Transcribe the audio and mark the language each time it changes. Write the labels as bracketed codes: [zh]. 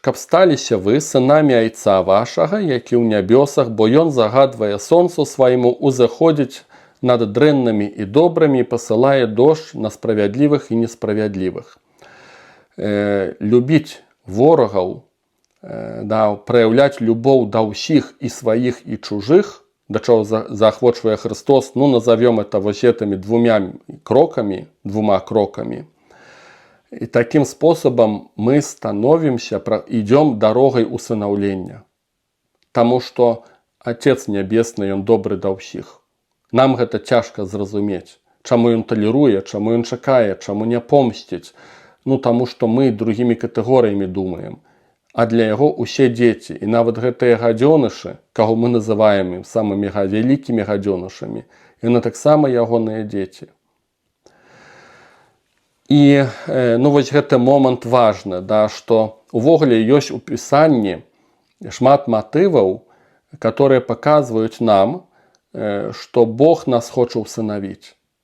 [be] «Каб сталіся вы сынамі айца вашага, які ў нябёсах, бо ён загадвае сонцу свайму узыходзіць над дрэннымі і добрымі і пасылае дождж на справядлівых і несправядлівых». Любіць ворагаў, праяўляць любоў да ўсіх і сваіх і чужых, да чаго заахвочвае Христос, [ru] назовем это [be] гэтымі двумя кроками. [ru] И таким способом мы становимся, идем дорогой усыновления. Потому что Отец Небесный, Он добрый [be] да ўсіх. Нам гэта цяжка зразумець. Чаму Ён талеруе, чаму Ён чакае, чаму не помсціць. [ru] Тому что мы другими катэгорыямі думаем. [be] А для Яго усе дзеці, і нават гэтыя гадзёнышы, каго мы называем самымі вялікімі гадзёнышамі, яны таксама ягоныя дзеці. І вось гэты момант важны, што увогуле ёсць у Пісанні шмат матываў, которые паказваюць нам, што Бог нас хоча ўсынавіць.